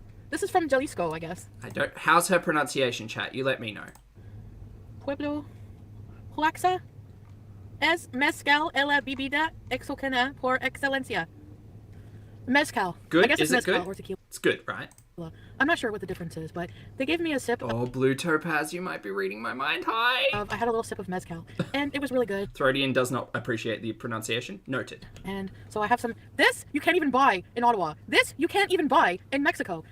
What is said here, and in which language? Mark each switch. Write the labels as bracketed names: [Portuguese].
[English] This is from Jalisco, I guess. How's her pronunciation, chat? You let me know. [Spanish] Pueblo, Oaxaca, es mezcal en la bebida exógena por excelencia. Mezcal. [English] Good. I guess Is it's it mezcal good? or tequila. It's good, right? I'm not sure what the difference is, but they gave me a sip. Oh, Blue Topaz, you might be reading my mind. Hi. I had a little sip of mezcal, and it was really good. Throdian does not appreciate the pronunciation. Noted. And so I have some. This you can't even buy in Ottawa. This you can't even buy in Mexico.